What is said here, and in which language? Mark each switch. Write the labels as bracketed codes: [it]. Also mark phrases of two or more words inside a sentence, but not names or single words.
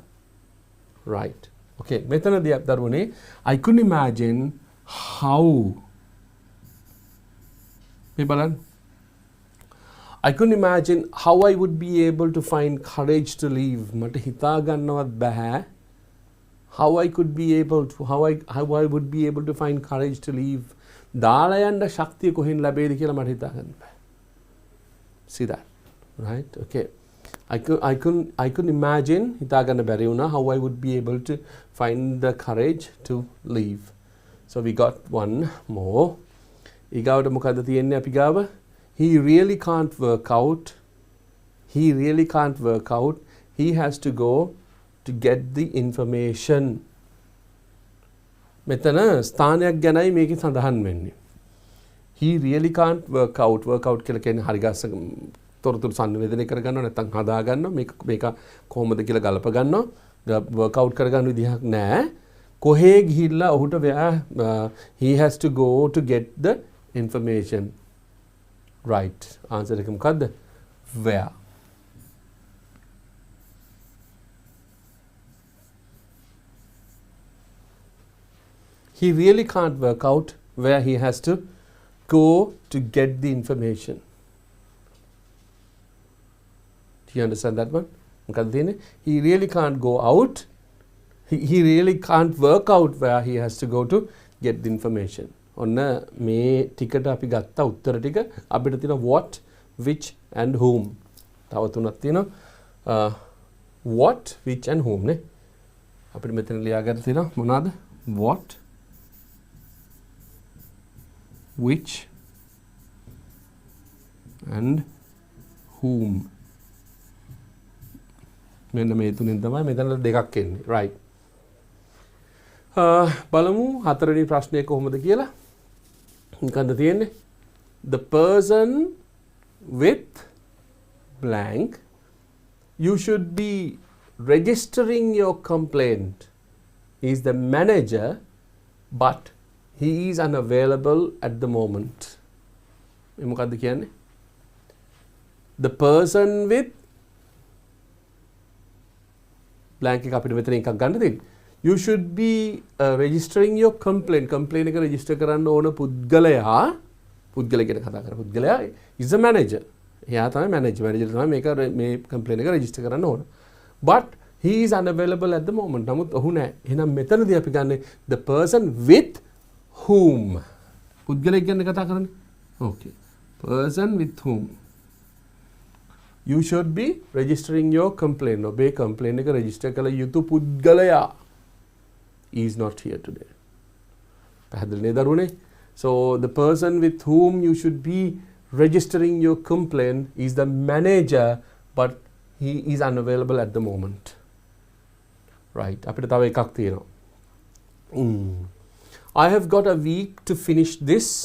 [en] Right. Okay. [si] මෙතනදී දරුවනේ [en] I couldn't imagine how [si] මේ බලන්න [en] I couldn't imagine how I would be able to find courage to leave. [si] මට හිතා ගන්නවත් බෑ. [en] How I would be able to find courage to leave. [si] දාලා යන්න ශක්තිය කොහෙන් ලැබෙයිද කියලා මට හිතා ගන්න බෑ. [en] See that, right? Okay. I couldn't imagine [si] හිතා ගන්න බැරි වුණා [en] how I would be able to find the courage to leave. So we got one more. [si] ඊගාවට මොකද්ද තියෙන්නේ අපි ගාව? [en] He really can't work out. He has to go to get the information. [si] මෙතන ස්ථානයක් ගැනයි මේකේ සඳහන් වෙන්නේ. [en] He really can't work out [si] කියලා කියන්නේ හරි ගස්ස තොරතුරු සංවේදනය කරගන්නව නැත්නම් හදා ගන්නව මේක කොහොමද කියලා ගලප ගන්නව [en] work out [si] කරගන්න විදිහක් නැහැ. කොහේ ගිහිල්ලා ඔහුට [en] he has to go to get the information. Right. Answer [si] එක මොකද්ද? [en] Where. He really can't work out where he has to go to get the information. Do you understand that one? He really can't go out. He really can't work out where he has to go to get the information. [si] ඔන්න මේ ටිකට අපි ගත්ත උත්තර ටික අපිට තියෙන [en] what, which and whom. [si] තව තුනක් තියෙනවා [en] what, which and whom [si] නේ. අපිට මෙතන ලියා ගන්න තියෙනවා මොනවාද? [en] what, which and whom. [si] මෙන්න මේ තුنين තමයි මෙතන දෙකක් එන්නේ. right. බලමු හතරවෙනි ප්‍රශ්නය කොහොමද කියලා. මොකක්ද තියෙන්නේ? [en] The person with blank, you should be registering your complaint. He is the manager, but he is unavailable at the moment. [si] මේ මොකක්ද කියන්නේ? [en] The person with blank [si] එක අපිට මෙතන එකක් ගන්න තියෙන්නේ. [en] You should be registering your complaint. [si] Complaint එක register කරන්න ඕන පුද්ගලයා කියන කතා කරන පුද්ගලයා [en] is a manager. [si] එයා තමයි manager තමයි මේ complaint එක register කරන්න ඕන. [en] But he is unavailable at the moment. [si] නමුත් ඔහු නැහැ. එහෙනම් මෙතනදී අපි ගන්නේ [en] the person with whom. [si] පුද්ගලයෙක් ගැන කතා කරන්නේ. [en] Okay. Person with whom. You should be registering your complaint. [si] ඔබේ complaint එක register කළ යුතු පුද්ගලයා [en] is not here today. [si] පැහැදිලිනේ දරුවනේ? [en] So the person with whom you should be registering your complaint is the manager, but he is unavailable at the moment. Right. [si] අපිට තව එකක් තියෙනවා. [en] I have got a week to finish this.